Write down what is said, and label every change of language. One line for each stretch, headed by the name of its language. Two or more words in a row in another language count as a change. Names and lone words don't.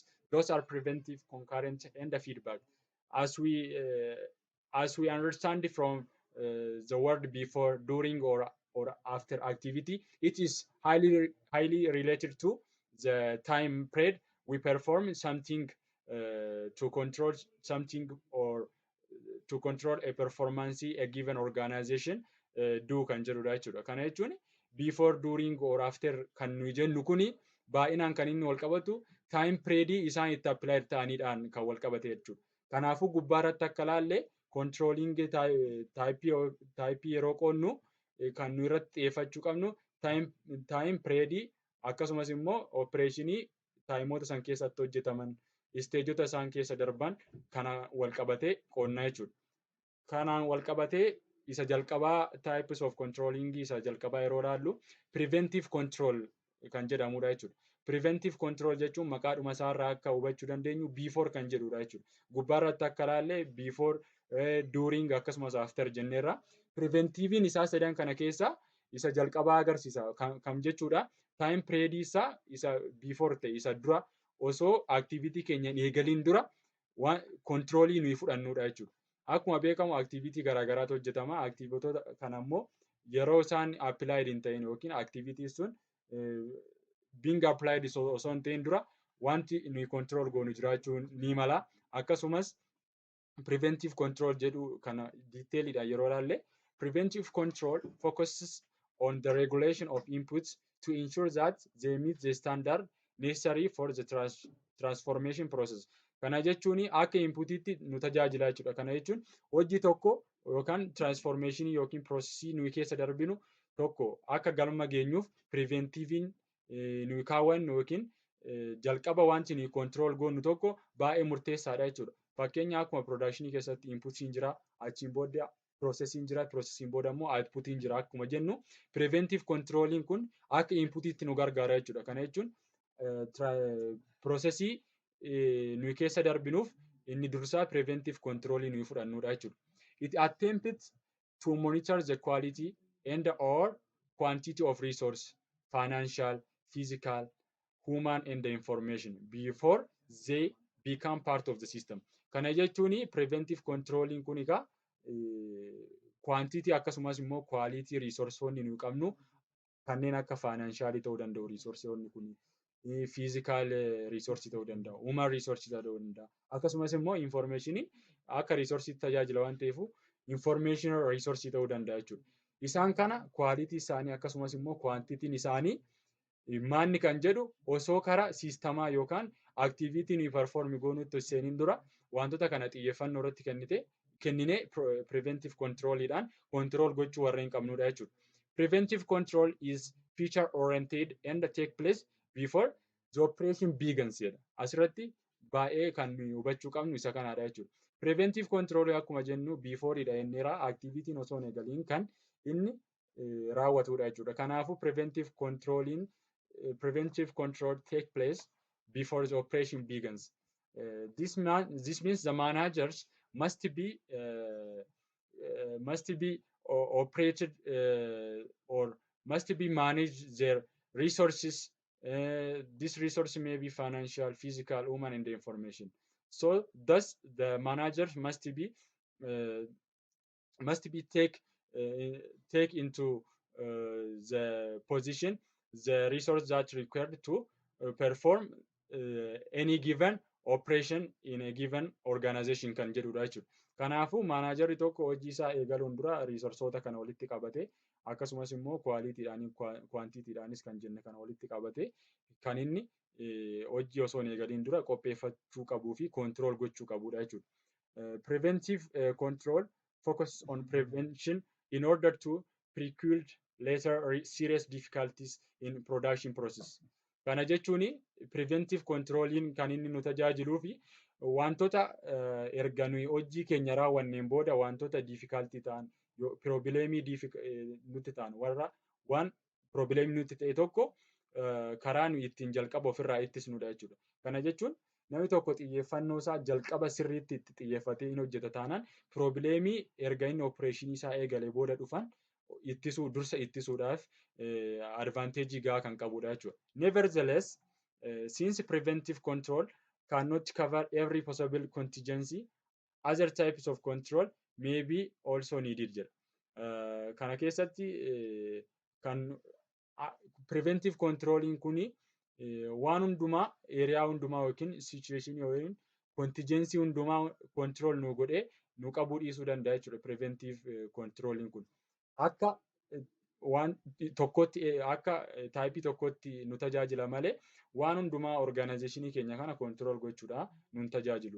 English: Those are preventive, concurrent, and the feedback. As we understand from the word before, during, or after activity, it is highly related to the time period we perform something to control something or to control a performance a given organization do
Oromo: kan jedhudha jechuudha. Kana jechuun
English: before, during, or after
Oromo: kan nuyi jennu kuni baay'inaan kan inni wal qabatu
English: time period
Oromo: isaan itti apply ta'aniidhaan kan wal qabate jechuudha. Kanaafuu gubbaa irratti akka ilaalle
English: controlling type
Oromo: yeroo qoonnu kan nu irratti xiyyeeffachuu qabnu
English: time period
Oromo: akkasumas immoo operationii taayimoota san keessatti hojjetaman isteejota isaan keessa darban kana wal qabatee qoonnaa jechuudha. Kanaan wal qabatee isa jalqabaa
English: types of controlling
Oromo: isa jalqabaa yeroo ilaallu
English: preventive control
Oromo: kan jedhamudha jechuudha.
English: Preventive control
Oromo: jechuun maqaadhuma isaarraa akka hubachuu dandeenyu before kan jedhudha jechuudha. Gubbaa irratti akka ilaalle
English: before, during
Oromo: akkasumas after jenneerra. Preventivein isaa sadan kana keessa isa jalqabaa agarsiisa kam jechuudha.
English: Time period
Oromo: isa before ta'e isa dura osoo activity keenya eegaliin dura controlii nuyi fudhannudha jechuudha. Akkuma beekamu activity garaagaraatu hojjetama. Activitoota kana immoo yeroo isaan applied hin ta'in yookiin activity sun
English: being applied
Oromo: osoo hin ta'in dura wanti nuyi control goonu jiraachuu ni mala. Akkasumas
English: preventive control
Oromo: jedhu kana detailidha yeroo ilaalle.
English: Preventive control focuses on the regulation of inputs to ensure that they meet the standard necessary for the transformation process.
Oromo: Kana jechuun akka inputiitti nu tajaajila jechuudha. Kana jechuun hojii tokko yookaan transformation yookiin processii nuyi keessa darbinu tokko akka galma geenyuuf preventiiviin nuyi kaawwannu yookiin jalqaba wanti nuyi control goonu tokko baay'ee murteessaadha jechuudha. Fakkeenya akkuma production keessatti inputiin jira, achiin booda processiin jira, processiin booda immoo outputiin jira akkuma jennu
English: preventive controlling
Oromo: kun akka inputiitti nu gargaara jechuudha. Kana jechuun processii nuyi keessa darbinuuf inni dursaa
English: preventive controlling
Oromo: nuyi fudhannudha jechuudha.
English: It attempts to monitor the quality and or quantity of resource, financial, physical, human and the information before they become part of the system.
Oromo: Kana jechuun
English: preventive controlling
Oromo: kun egaa quantity akkasumas immoo quality resourceonni nuyi qabnu kanneen akka financial ta'uu danda'u resourceonni kun
English: physical resource
Oromo: ta'uu danda'u,
English: human resource
Oromo: ta'uu danda'a. Akkasumas immoo information akka resource tajaajila waan ta'eef
English: information resource
Oromo: ta'uu danda'a jechuudha. Isaan kana quality isaanii akkasumas immoo quantity isaanii maanni kan jedhu osoo karaa siistamaa yookaan activity nuyi perform goonutti seenin dura wantoota kana xiyyeeffannoo irratti kennine preventive controlidhaan control gochuu warreen qabnudha jechuudha.
English: Preventive control is feature oriented and take place before the operation begins jedha.
Oromo: Asirratti baay'ee kan hubachuu qabnu isa kanadha jechuudha.
English: Preventive control
Oromo: akkuma jennu before dha jenneera activity osoo hin eegaliin kan inni raawwatudha jechuudha.
English: Kanaafuu preventive control take place before the operation begins. This means the managers must be operated or must be managed their resources. This resource may be financial, physical, human, and the information. So thus the managers must be take into the position the resource that required to perform any given operation in a given organization
Oromo: kan jedhudha jechuudha. Kanaafuu maanaajarri tokko hojii isaa eegaluun dura riisorsoota kana walitti qabate akkasumas immoo kwaalitiidhaan kwaantitiidhaanis kan jenne kana walitti qabate kan inni hojii osoo hin eegaliin dura qopheeffachuu qabuu fi control gochuu qabudha jechuudha.
English: Preventive control focus on prevention in order to preclude later serious difficulties in production process.
Oromo: Kana jechuun
English: preventive controlling
Oromo: kan inni nu tajaajiluu fi wantoota erga nuyi hojii keenya raawwanneen booda wantoota difficulty ta'an probleemii nutti ta'an warra waan probleemii nutti ta'e tokko karaa nuyi ittiin jalqaba ofirraa ittisnudha jechuudha. Kana jechuun namni tokko xiyyeeffannoo isaa jalqaba sirriitti itti xiyyeeffatee hin hojjeta taanaan probleemii erga inni opereeshinii isaa eegalee booda dhufan dursa ittisuudhaaf advantage gahaa kan qabudha jechuudha.
English: Nevertheless, since preventive control cannot cover every possible contingency, other types of control may be also needed jedha.
Oromo: Kana keessatti kan
English: preventive controlling
Oromo: kuni waan hundumaa area hundumaa yookiin situation yookiin contingency hundumaa control nu godhee nu qabuu dhiisuu danda'a jechuudha.
English: Preventive controlling
Oromo: kun akka waan tokkotti akka taayipii tokkotti nu tajaajila malee waan hundumaa organizationii keenya kana control gochuudha nu tajaajilu.